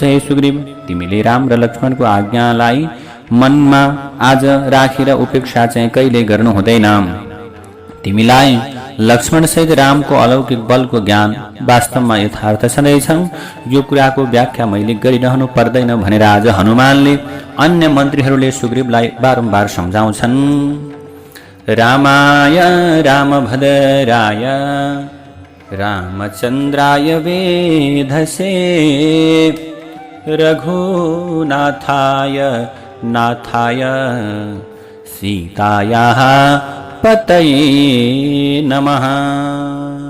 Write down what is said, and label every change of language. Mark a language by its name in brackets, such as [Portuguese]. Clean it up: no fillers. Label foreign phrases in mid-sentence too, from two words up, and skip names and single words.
[Nepali] हे सुग्रीव तिमीले राम र लक्ष्मणको आज्ञालाई मनमा आज राखेर उपेक्षा चाहिँ कहिले गर्नु हुँदैन। तिमीलाई लक्ष्मण सहित रामको अलौकिक बलको ज्ञान वास्तवमा यथार्थ छँदैछ। यो कुराको व्याख्या मैले गरिरहनु पर्दैन भनेर आज हनुमानले अन्य मन्त्रीहरूले सुग्रीवलाई बारम्बार सम्झाउँछन्। [Sanskrit] रामाय रामभद्राय रामचन्द्राय वेधसे रघुनाथाय नाथाय सीतायाः पतये नमः।